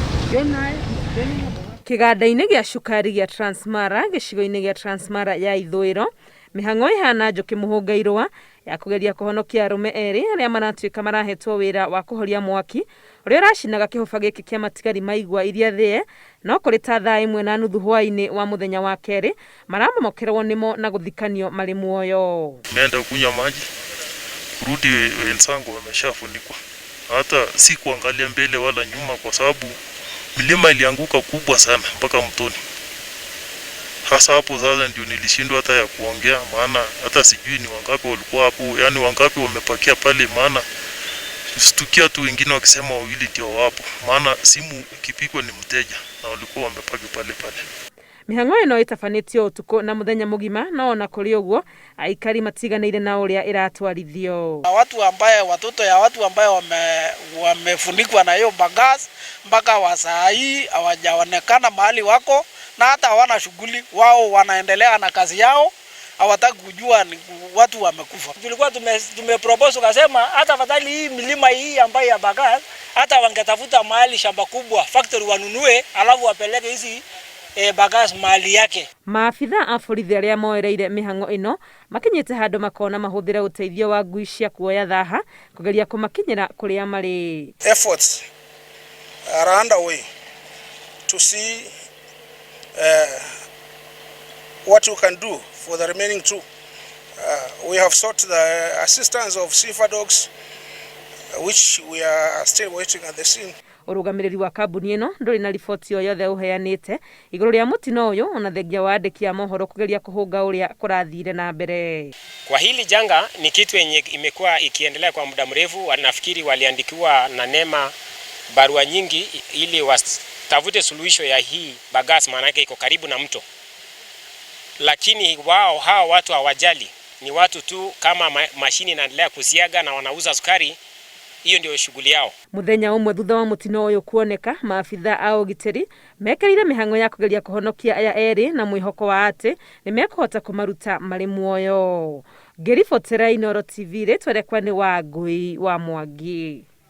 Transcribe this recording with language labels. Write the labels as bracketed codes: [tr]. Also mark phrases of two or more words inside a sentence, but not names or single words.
[ki] Kiganda-inĩ gĩa cukari gĩa Transmara gĩcigo-inĩ gĩa Transmara ya ithũĩro, mĩhang'o ĩhana njũkĩ mũhũnga-irũa ya kũgeria kũhonokia arũme erĩ arĩa maratuĩka marahetwo wĩra wa kũhoria mwaki ũrĩa ũracinaga kĩhũba gĩkĩ kĩa matigari ma igwa iria thĩe, no kũrĩ ta thaa 1:30 hwaĩ-inĩ wa mũthenya wa kerĩ maramomokerwo nĩmo na gũthikanio marĩ muoyo. [sw] Nenda kunywa maji, kurudi wenzangu wameshafunikwa, hata si kuangalia mbele wala nyuma kwa sababu milima ilianguka kubwa sana mpaka mtoni. Hasa hapo sasa ndio nilishindwa hata ya kuongea, maana hata sijui ni wangapi walikuwa hapo, yani wangapi wamepakia pale, maana stukia tu wengine wakisema wawili ndio wapo, maana simu ikipigwa ni mteja na walikuwa wamepaki pale pale. [ki] Mĩhang'o ĩno ĩtabanĩtio ũtukũ na mũthenya mũgima, no na kũrĩ ũguo aikari matiganĩire na ũrĩa ĩratwarithio. [sw] Watoto ya watu ambaye wamefunikwa na hiyo bagazi mpaka wa saa hii hawajaonekana mahali wako, na hata hawana shughuli, wao wanaendelea na kazi yao, hawataki kujua ni watu wamekufa. Tulikuwa tumepropose ukasema hata fadhali hii milima hii ambayo ya bagazi hata wangetafuta mahali shamba kubwa factory wanunue, alafu wapeleke hizi bagazi mahali yake. [ki] Maabitha a borithi arĩa moereire mĩhang'o ĩno makinyĩte handũ makona mahũthĩra ũteithio wa ngui cia kuoya thaha kũgeria kũmakinyĩra kũrĩa marĩ. [en] Efforts are underway to see what you can do for the remaining two. We have sought the assistance of Sifa Dogs, which we are still waiting at the scene. [ki] Ũrũgamĩrĩri wa kambuni ĩno ndũrĩ na riboti o yothe ũheanĩte igũrũ rĩa mũtino ũyũ, ona thengia wa andĩki a mohoro kũgeria kũhũnga ũrĩa kũrathire na mbere. [sw] Kwa hili janga ni kitu yenye imekuwa ikiendelea kwa muda mrefu. Wanafikiri waliandikiwa na NEMA barua nyingi ili watafute suluhisho ya hii bagazi, maana yake iko karibu na mto, lakini hawa watu hawajali. Ni watu tu kama mashini inaendelea kusiaga na wanauza sukari, hiyo ndio shughuli yao. [ki] Muthenya umwe thutha wa mũtino ũyũ kuoneka, maabitha a ũgitĩri mekerire mĩhang'o ya kũgeria kũhonokia aya erĩ na mwĩhoko wa atĩ nĩ mekũhota kũmaruta marĩ muoyo. Ngĩribotera Inooro TV, rĩtwa rĩakwa nĩ Wangui wa Mwangi.